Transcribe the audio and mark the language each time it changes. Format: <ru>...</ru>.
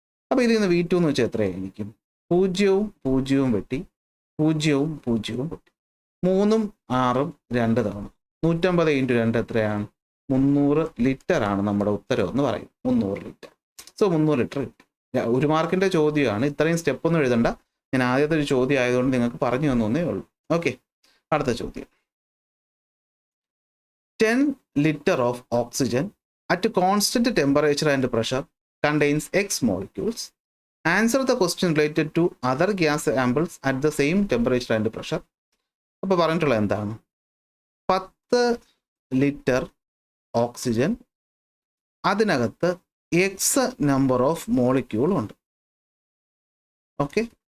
<ml>അപ്പോൾ ഇതിൽ നിന്ന് V2 എന്ന് വെച്ചാൽ എത്രയായിരിക്കും? 0 0 വെട്ടി 0 0 വെട്ടി 3ഉം 6ഉം 2 തവണ 150 × 2 എത്രയാണ്? 300 ലിറ്റർ ആണ് നമ്മുടെ ഉത്തരം എന്ന് പറയും. 300 ലിറ്റർ. സോ 300 ലിറ്റർ കിട്ടും. 1 മാർക്കിൻ്റെ ചോദ്യമാണ്. ഇത്രയും സ്റ്റെപ്പൊന്നും എഴുതണ്ട. ഞാൻ ആദ്യത്തെ ഒരു ചോദ്യം ആയതുകൊണ്ട് നിങ്ങൾക്ക് പറഞ്ഞു തന്നേ ഉള്ളൂ. ഓക്കെ. അടുത്ത ചോദ്യം.</ml> <en>10 litre of oxygen at constant temperature and pressure contains X molecules. Answer the question related to other gas samples at the same temperature and pressure.</en> <ml>അപ്പോൾ പറഞ്ഞിട്ടുള്ള എന്താണ്? 10 ലിറ്റർ ഓക്സിജൻ, അതിനകത്ത് എക്സ് നമ്പർ ഓഫ് മോളിക്യൂൾ ഉണ്ട്. Okay.</ml>